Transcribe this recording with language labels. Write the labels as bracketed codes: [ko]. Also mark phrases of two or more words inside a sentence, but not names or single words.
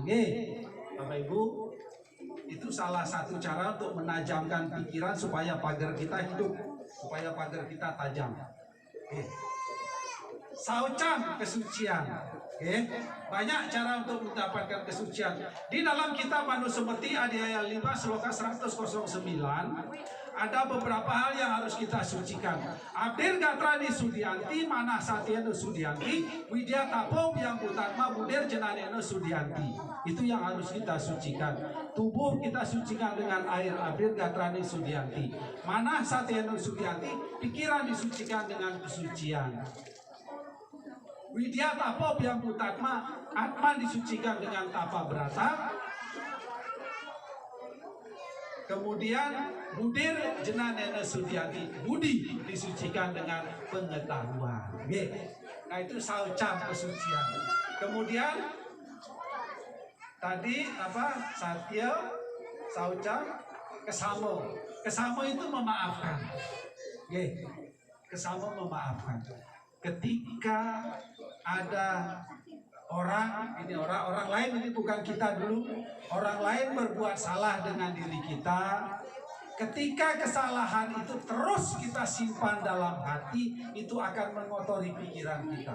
[id] Nggih, Bapak Ibu, itu salah satu cara untuk menajamkan pikiran supaya pagar kita hidup, supaya pagar kita tajam. Saucam kesucian. Banyak cara untuk mendapatkan kesucian. Di dalam kitab Manu Sumberti Adhyaya 5 Sloka 109 ada beberapa hal yang harus kita sucikan. [sa] Abdir Gatrani Sudianti, Manah Satyeno Sudianti, Widya Tapo Biang Putatma Budir Jenaneno Sudianti. [id] Itu yang harus kita sucikan. Tubuh kita sucikan dengan air [sa] Abdir Gatrani Sudianti. Manah Satyeno Sudianti, [id] pikiran disucikan dengan kesucian. [sa] Widya Tapo Biang Putatma, [id] Atma disucikan dengan tapa berata. Kemudian [sa] Budir Jenanena Sudianti, [id] budi disucikan dengan pengetahuan. Nah itu saucam kesucian. Kemudian tadi apa? [sa] Satya, saucam, kesamo. [id] Kesamo itu memaafkan. Kesamo memaafkan. Ketika ada orang lain, ini bukan kita dulu, orang lain berbuat salah dengan diri kita, ketika kesalahan itu terus kita simpan dalam hati, itu akan mengotori pikiran kita.